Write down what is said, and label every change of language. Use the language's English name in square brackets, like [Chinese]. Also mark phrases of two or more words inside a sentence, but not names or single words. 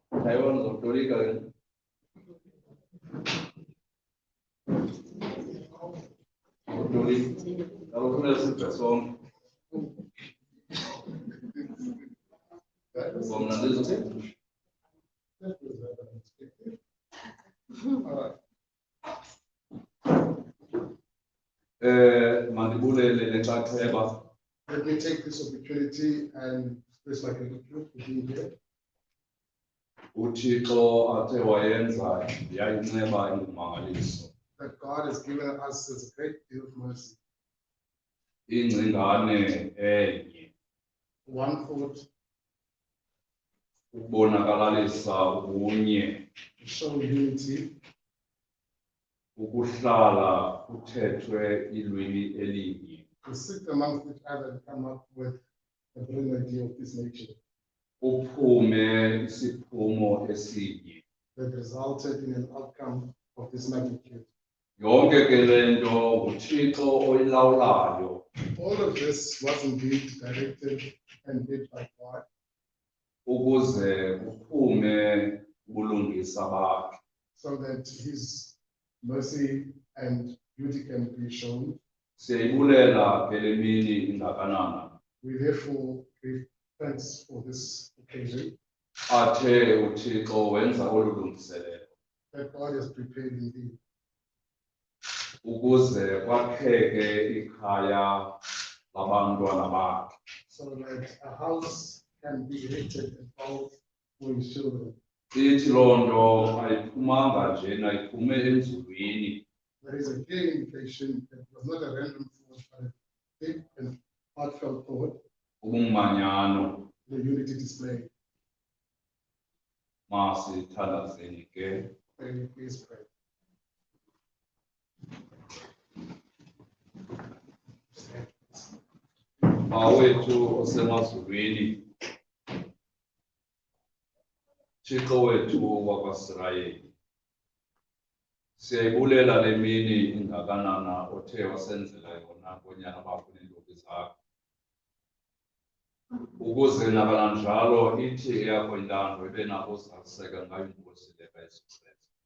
[Xhosa] Taiwan Zotolika. Zotoli. Kalau kena suka song. Bom nanti tu. Mandibule le chakeba. [English] Let me take this opportunity and express my gratitude for being here. [Xhosa] Uthixo athe wayenza yayinceba ingumangaliso. [English] That God has given us a great deal of mercy. [Xhosa] Ingcingane enye [English] One thought [Xhosa] ukubonakalisa ubunye, [English] to show unity, [Xhosa] ukuhlala kuthethwe ilwimi elinye, [English] to sit amongst each other and come up with a brilliant idea of this nature [Xhosa] kuphume isiphumo esinye. [English] that resulted in an outcome of this magnitude. [Xhosa] Yonke ke lento uThixo oyilawulayo [English] All of this was indeed directed and led by God, [Xhosa] ukuze kuphume ubulungisa bakhe. [English] so that His mercy and beauty can be shown. [Xhosa] Siyayibulela ke le mini ingakanana. [English] We therefore give thanks for this occasion [Xhosa] Athe uThixo wenza olu lungiselelo [English] that God has prepared indeed, [Xhosa] ukuze kwakheke ikhaya labantwana bakhe. [English] so that a house can be erected and built for His children. [Xhosa] Ithi loo nto ayiphumanga njena iphume enzulwini. [English] There is a clear indication that it was not a random thought, but a deep and heartfelt thought, [Xhosa] Ubumanyano [English] the unity displayed. [Xhosa] masithandazeni ke. [English] May we please pray. [Xhosa] Mawethu osemazulwini, Thixo wethu wakwaSirayeli, siyayibulela le mini ingakanana othe wasenzela yona konyana bakho neentombi zakho, ukuze nakananjalo ithi eyakho intando ibe nako uzaliseka ngayo inkosi le kaYesu Kristu.